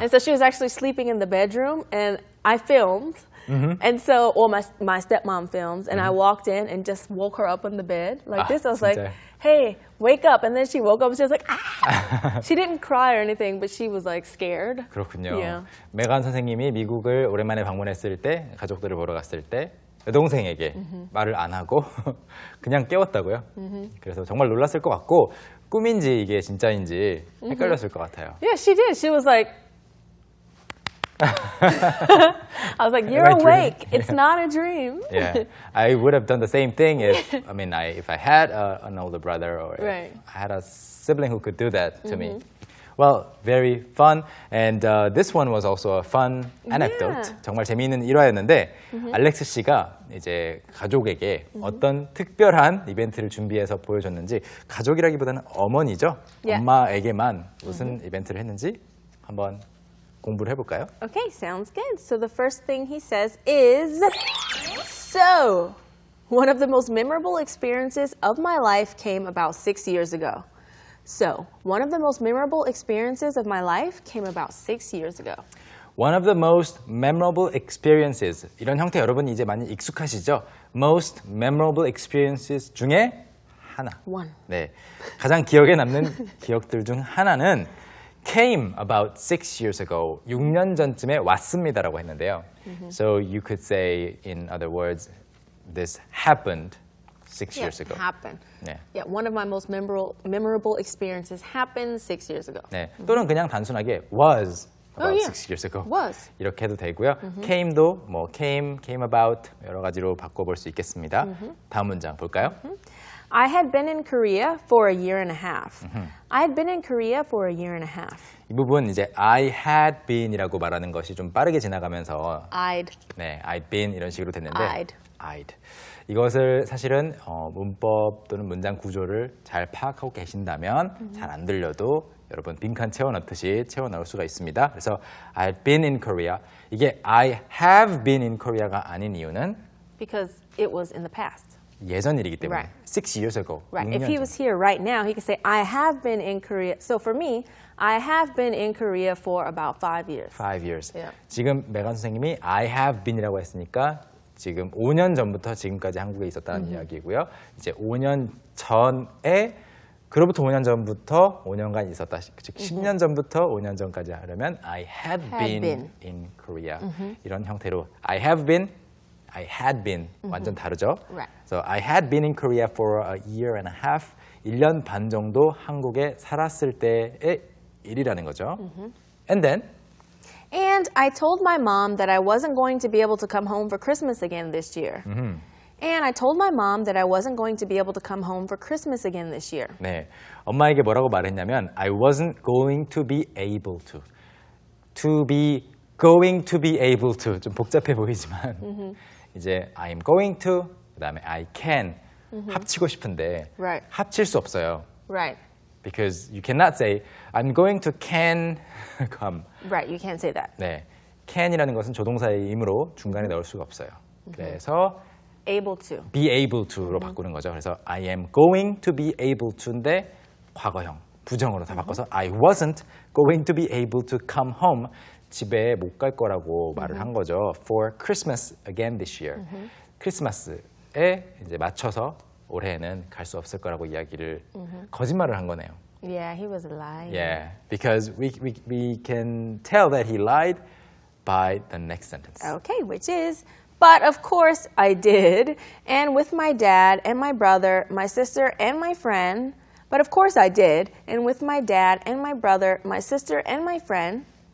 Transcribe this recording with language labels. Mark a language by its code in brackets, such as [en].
[en] And so she was actually sleeping in the bedroom, and I filmed. And so, or my stepmom films, and I walked in and just woke her up on the bed like this. I was like, [ko] 진짜요? [en] "Hey, wake up!" And then she woke up and she was like, "Ah!" She didn't cry or anything, but she was like scared. [ko] 그렇군요. [en] Yeah. [ko] 메간 선생님이 미국을 오랜만에 방문했을 때, 가족들을 보러 갔을 때 여동생에게 말을 안 하고 그냥 깨웠다고요. 그래서 정말 놀랐을 것 같고 꿈인지 이게 진짜인지 헷갈렸을 것 같아요. [en] Yeah, she did. She was like, I was like, "You're Am I dreaming? awake. It's not a dream." Yeah, I would have done the same thing if I had an older brother or Right. if I had a sibling who could do that to me. Well, very fun, and this one was also a fun anecdote. Yeah. [ko] 정말 재미있는 일화였는데 알렉스 씨가 이제 가족에게 어떤 특별한 이벤트를 준비해서 보여줬는지 가족이라기보다는 어머니죠. [en] Yeah. [ko] 엄마에게만 무슨 이벤트를 했는지 한번 공부를 해볼까요? [en] Okay, sounds good. So the first thing he says is, "So, one of the most memorable experiences of my life came about 6 years ago." So, one of the most memorable experiences of my life came about 6 years ago. One of the most memorable experiences. [ko] 이런 형태 여러분 이제 많이 익숙하시죠? [en] Most memorable experiences [ko] 중에 하나. [en] One. [ko] 네, 가장 기억에 남는 기억들 중 하나는 [en] came about 6 years ago. [ko] 6년 전쯤에 왔습니다라고 했는데요. [en] So you could say, in other words, this happened 6 years ago. Happened. [ko] 네. [en] Yeah, one of my most memorable experiences happened 6 years ago. [ko] 네, 또는 그냥 단순하게 [en] was about yeah. 6 years ago. Was. [ko] 이렇게 해도 되고요. came도 뭐 [en] came about [ko] 여러 가지로 바꿔볼 수 있겠습니다. 다음 문장 볼까요? [en] I had been in Korea for a year and a half. I had been in Korea for a year and a half. [ko] 이 부분 이제 [en] I had been [ko] 이라고 말하는 것이 좀 빠르게 지나가면서 네, [en] I'd been [ko] 이런 식으로 됐는데 I'd. 이것을 사실은 문법 또는 문장 구조를 잘 파악하고 계신다면 잘 안 들려도 여러분 빈칸 채워넣듯이 채워넣을 수가 있습니다. 그래서 [en] I'd been in Korea. [ko] 이게 [en] I have been in Korea [ko] 가 아닌 이유는 [en] Because it was in the past. [ko] 예전 일이기 때문에 [en] Right. 6 years ago. Right. [ko] 6년 [en] If he [ko] 전. [en] was here right now, he could say, I have been in Korea. So for me, I have been in Korea for about 5 years. 5 years. Yeah. [ko] 지금 메간 선생님이 [en] I have been [ko] 이라고 했으니까 지금 5년 전부터 지금까지 한국에 있었다는 이야기고요. 이제 5년 전에 그로부터 5년 전부터 5년간 있었다. 즉 10년 전부터 5년 전까지 하려면 [en] I had been in Korea. [ko] 이런 형태로 [en] I have been, I had been [ko] 완전 다르죠. [en] Right. So I had been in Korea for a year and a half. [ko] 1년 반 정도 한국에 살았을 때의 일이라는 거죠. [en] And then And I told my mom that I wasn't going to be able to come home for Christmas again this year. And I told my mom that I wasn't going to be able to come home for Christmas again this year. [ko] 네, 엄마에게 뭐라고 말했냐면 [en] I wasn't going to be able to. To be going to be able to. [ko] 좀 복잡해 보이지만 이제 [en] I'm going to [ko] 그다음에 [en] I can [ko] 합치고 싶은데 [en] Right. [ko] 합칠 수 없어요. [en] Right. Because you cannot say I'm going to can come. Right. You can't say that. [ko] 네, can이라는 것은 조동사의 임으로 중간에 넣을 수가 없어요. 그래서 [en] able to. be able to [ko] 로 바꾸는 거죠. 그래서 [en] I am going to be able to [ko] 인데 과거형, 부정으로 다 바꿔서 [en] I wasn't going to be able to come home. [ko] 집에 못 갈 거라고 말을 한 거죠. [en] For Christmas again this year. [ko] 크리스마스에 이제 맞춰서 올해는 갈 수 없을 거라고 이야기를 거짓말을 한 거네요. [en] Yeah, he was lying. Yeah, because we can tell that he lied by the next sentence. Okay, which is, but of course I did, and with my dad and my brother, my sister and my friend. But of course I did, and with my dad and my brother, my sister and my friend.